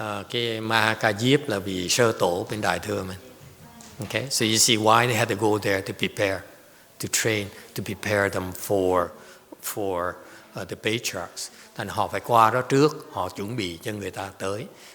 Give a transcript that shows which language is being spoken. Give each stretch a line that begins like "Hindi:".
Vietnamese: Cái Ma Ca Diếp là vị sơ tổ bên Đại Thừa mình.
English: Okay, so you see why they had to go there to prepare, to train, to prepare them for the patriarchs.
Vietnamese: Thành họ phải qua đó trước, họ chuẩn bị cho người ta tới.